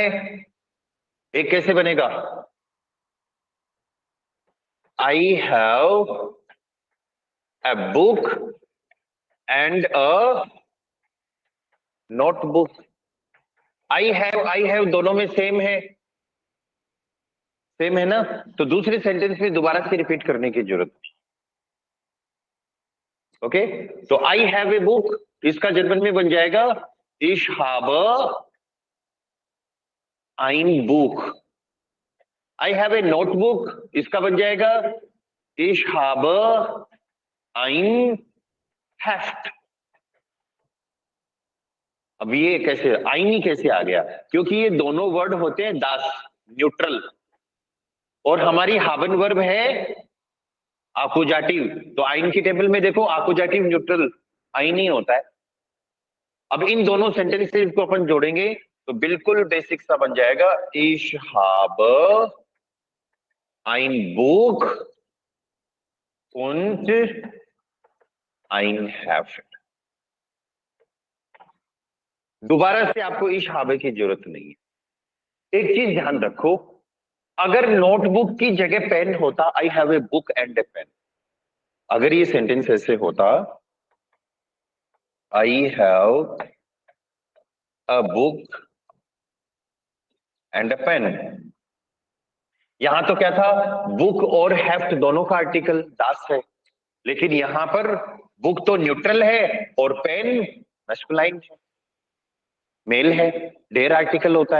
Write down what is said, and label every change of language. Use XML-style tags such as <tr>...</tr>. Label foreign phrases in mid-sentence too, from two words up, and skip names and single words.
<hi>एक कैसे बनेगा?</hi> <en>I have a book and a notebook. I have</en> <hi>दोनों में सेम है, सेम है ना, तो दूसरे सेंटेंस में दोबारा से रिपीट करने की जरूरत नहीं। ओके, तो</hi> <en>I have a book,</en> <hi>इसका जर्मन में बन जाएगा</hi> <de>ich habe ein Buch।</de> <en>I have a notebook,</en> <hi>इसका बन जाएगा</hi> <de>ich habe ein Heft।</de> <hi>अब ये कैसे आईनी कैसे आ गया? क्योंकि ये दोनों वर्ड होते हैं दास, न्यूट्रल, और हमारी हावन वर्ब है आकुजाटिव। तो आइन की टेबल में देखो</hi> <de>Akkusativ neutral</de> <hi>आइन ही होता है। अब इन दोनों सेंटेंसेस को अपन जोड़ेंगे तो बिल्कुल बेसिक सा बन जाएगा</hi> <de>ich habe ein Buch und आइन हैव इट।</de> <hi>दोबारा से आपको</hi> <de>ich habe</de> <hi>की जरूरत नहीं है। एक चीज ध्यान रखो, अगर नोटबुक की जगह पेन होता,</hi> <en>I have a book and a pen,</en> <hi>अगर ये सेंटेंस ऐसे होता,</hi> <en>I have a book and a pen,</en> <hi>यहां तो क्या था, बुक और हैफ्ट दोनों का आर्टिकल दास है, लेकिन यहां पर बुक तो न्यूट्रल है और पेन मैस्कुलाइन है, मेल है, डेर आर्टिकल होता है।</hi>